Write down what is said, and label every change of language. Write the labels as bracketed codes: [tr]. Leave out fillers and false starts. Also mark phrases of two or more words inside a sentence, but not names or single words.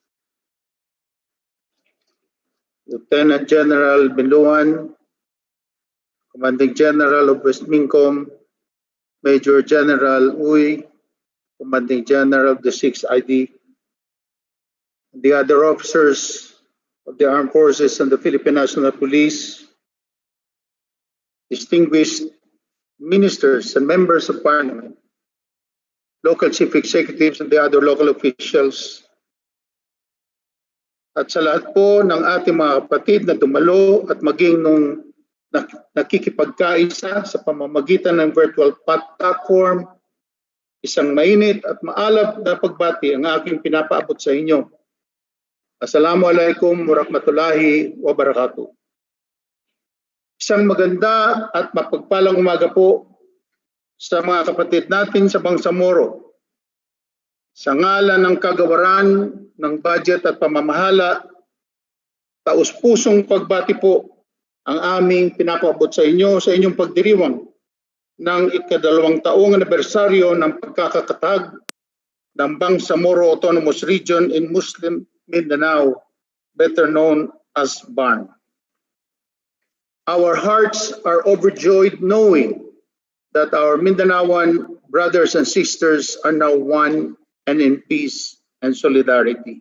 [en] Lieutenant General Biluan, Commanding General of West Mincom, Major General Uy, Commanding General of the 6th ID, the other officers of the Armed Forces and the Philippine National Police, distinguished ministers and members of Parliament, local chief executives and the other local officials, [tl] at sa lahat po ng ating mga kapatid na dumalo at maging nung nakikipagkaisa sa pamamagitan ng [en] virtual platform, [tl] isang mainit at maalab na pagbati ang aking pinapaabot sa inyo. [ar] السلام عليكم ورحمة الله وبركاته. [tl] Isang maganda at mapagpalang umaga po sa mga kapatid natin sa Bangsamoro. Sa ngalan ng kagawaran ng budget at pamamahala, taus-pusong pagbati po ang aming pinapaabot sa inyo sa inyong pagdiriwang ng ika-2 taong anibersaryo ng pagkakakatag ng Bangsamoro Autonomous Region in Muslim Mindanao, [en] better known as [tl] BARM. [en] Our hearts are overjoyed knowing that our Mindanaoan brothers and sisters are now one and in peace and solidarity.